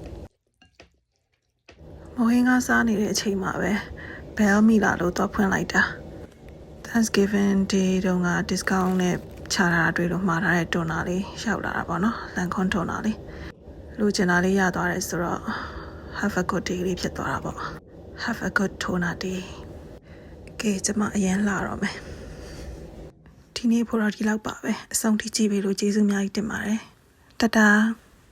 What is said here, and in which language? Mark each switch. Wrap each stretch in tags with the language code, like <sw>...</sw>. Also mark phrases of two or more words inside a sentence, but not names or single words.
<my>မဟင်းကားစားနေတဲ့အချိန်မှာပဲဘယ်မိလာလို့တော့ဖွင့်လိုက်တာ Thanksgiving Day တုန်းက discount နဲ့ချတာတွေ့လို့မှားထားတဲ့တွန်နာလေးရောက်လာတာပေါ့နော်လန်ခွန်တွန်နာလေးလူကျင်နာလေးရသွားတယ်ဆိုတော့</my> <en>have a good day</en> <my>လေးဖြစ်သွားတာပေါ့</my> <en>have a good toner day</en> <my>ကဲကျွန်မအရင်လာတော့မယ်ဒီနေ့ဖို့တော့ဒီလောက်ပါပဲအဆုံးထိကြည့်ပေးလို့ကျေးဇူးအများကြီးတင်ပါတယ်တတား</my>